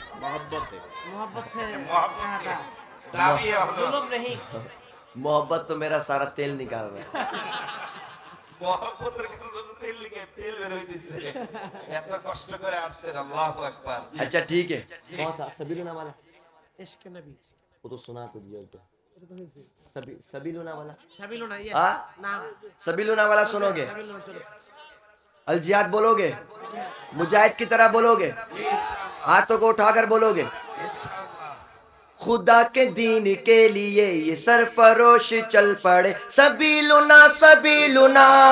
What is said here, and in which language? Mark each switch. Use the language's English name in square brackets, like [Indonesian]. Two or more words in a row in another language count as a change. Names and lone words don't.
[Urdu] محبت سے [Bangla] দাবিয়ে হলো [Urdu] ظلم نہیں محبت تو میرا سارا تیل نکال رہا ہے [Bangla] মহব্বতের কারণে তো তেল বের হইতেছে এত কষ্ট করে আসছেন আল্লাহু আকবার [Urdu] اچھا ٹھیک ہے کون سا سبیلونا والا عشق نبی وہ تو سنا تو دیا تو سبیلونا والا سبیلونا یہ ہاں نام سبیلونا والا سنو گے سبیلونا چلو الجہاد بولو گے مجاہد کی طرح بولو گے ہاتھوں کو اٹھا کر بولو گے خدا کے دین کے لیے یہ سرفروش چل پڑے سبیلنا سبیلنا